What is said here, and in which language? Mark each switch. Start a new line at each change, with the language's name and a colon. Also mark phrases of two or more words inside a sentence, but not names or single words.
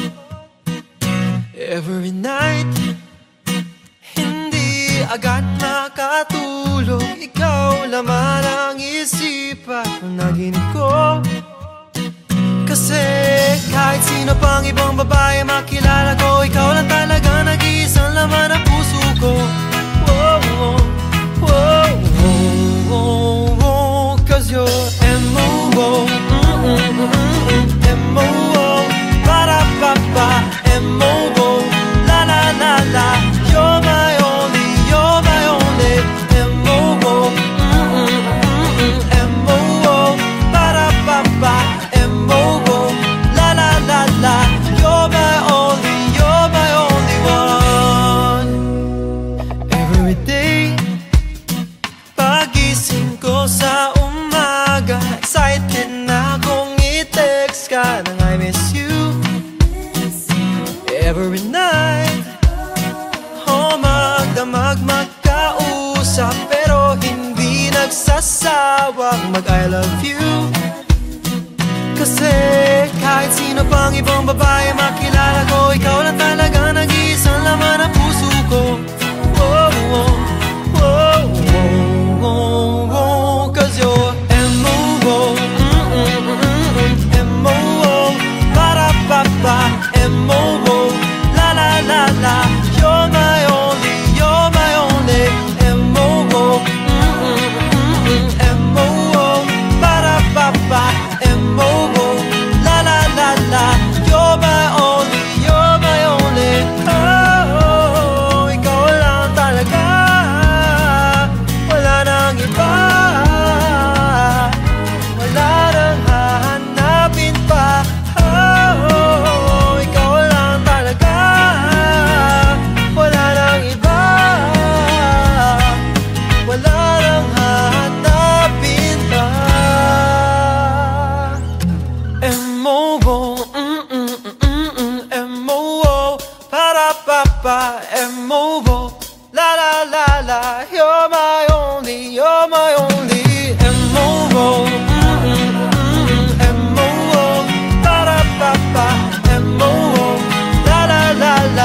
English: Every night,
Filipino: hindi agad makatulog. Ikaw laman ang isipan ng naginip ko. Kasi kahit sino pang ibang babae makilala ko, ikaw lang talaga nag-iisang laman ng puso ko.
English: Whoa, whoa, whoa, whoa, whoa, 'cause you're M.O.O. M.O.O. Ba-da-ba-ba. M.O.O. La la la la. You're my only, you're my only. M.O.O. M.O.O. Ba-da-ba-ba. M.O.O. La la la la. You're my only, you're my only one. Every day,
Filipino: pagising ko sa umaga, excited na akong i-text ka nang
English: I miss you. Every night,
Filipino: magdamag magkausap, pero hindi nagsasawang mag-
English: I love you.
Filipino: Kasi kahit sino pang ibang babae makilala ko, ikaw lang talaga nag-iisang laman ng puso ko.
English: Whoa, whoa, whoa, whoa, whoa, whoa, 'cause you're M.O.O. M.O.O. Ba-da-ba-ba. M.O.O. La la la la. You're my only, you're my only. M.O.O. M.O.O. Ba-da-ba-ba. M.O.O. La la la la. You're my only, you're my only.
Filipino: Oh, ikaw lang talaga. Wala nang iba. Wala nang hahanapin pa. Oh, ikaw lang talaga. Wala nang iba. Wala nang hahanapin pa.
English: M.O.O. M.O.O. Para-pa-pa. M.O.O. La la la la. You're my only, you're my only. M.O.O. M.O.O. Para-pa-pa. M.O.O. La la la la.